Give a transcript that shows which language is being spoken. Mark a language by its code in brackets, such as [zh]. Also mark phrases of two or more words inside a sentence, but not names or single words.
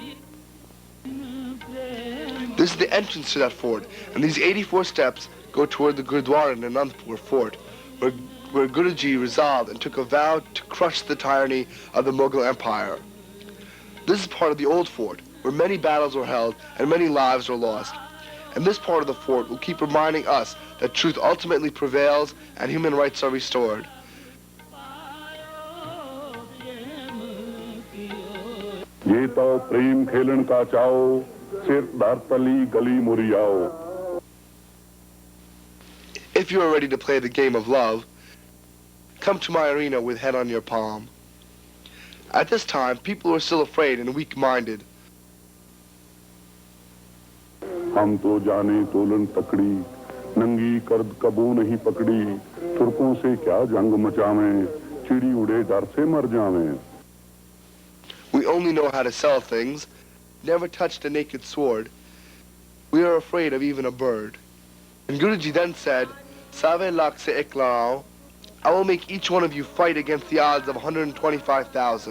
[en] This is the entrance to that fort, and these 84 steps go toward the Gurdwara in Anandpur fort, where Guruji resolved and took a vow to crush the tyranny of the Mughal Empire. This is part of the old fort, where many battles were held and many lives were lost. And this part of the fort will keep reminding us that truth ultimately prevails and human rights are restored. [pa] ਯੇ ਤੋ ਪ੍ਰੇਮ ਖੇਲਨ ਕਾ ਚਾਓ ਸਿਰ ਧਰ ਤਲੀ ਗਲੀ ਮੁਰਿਆਓ. [en] If you are ready to play the game of love, come to my arena with head on your palm. At this time, people were still afraid and weak-minded. [hi] हम तो जाने तोलन तकड़ी नंगी कर्द कबू नहीं पकड़ी तुर्कों से क्या जंग मचावें चिड़ी उड़े डर से मर जावें. [en] We only know how to sell things, never touched a naked sword. We are afraid of even a bird. And Guruji then said, [hi] सवे लाख से एक लाओ, [en] I will make each one of you fight against the odds of 125,000.